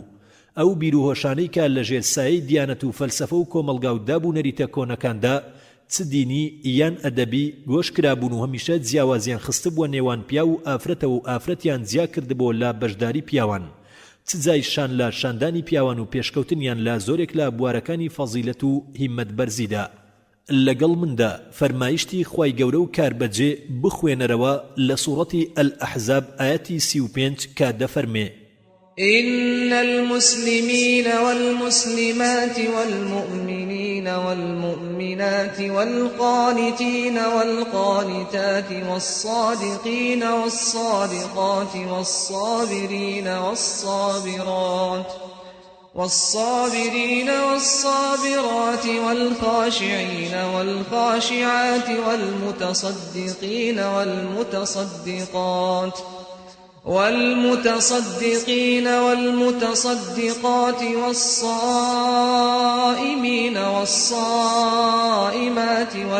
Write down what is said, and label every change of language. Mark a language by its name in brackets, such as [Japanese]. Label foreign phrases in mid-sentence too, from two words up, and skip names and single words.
[Central Kurdish] ئەو بیرهۆشانەی کە لە ژێر سایەی دیانەت و فەلسەفە و کۆمەلگا و دابوونەریتە کۆنەکاندا چ دینی یان ئەدەبی گۆش کرابوون و هەمیشە جیاوازیان خستبووە نێوان پیا و ئافرەتەوە و ئافرەتیان جیا کردبوو لە بەشداری پیاوان، چجایشان لە شاندانی پیاوان و پێشکەوتنیان لە زۆرێک لە بوارەکانی فەزیلەت و هیممەت بەرزیدا لەگەڵ مندا فەرمایشتی خوای گەورە و کاربەجێ بخوێنەرەوە لە سوورەتی ئەلئەحزاب ئایەتی 35 کە دەفەرمێ [Arabic] إن المسلمين والمسلمات والمؤمنين والمؤمنات والقانتين والقانتات والصادقين والصادقات والصابرين والصابرات والخاشعين والخاشعات والمتصدقين والمتصدقات والصائمين والصائمات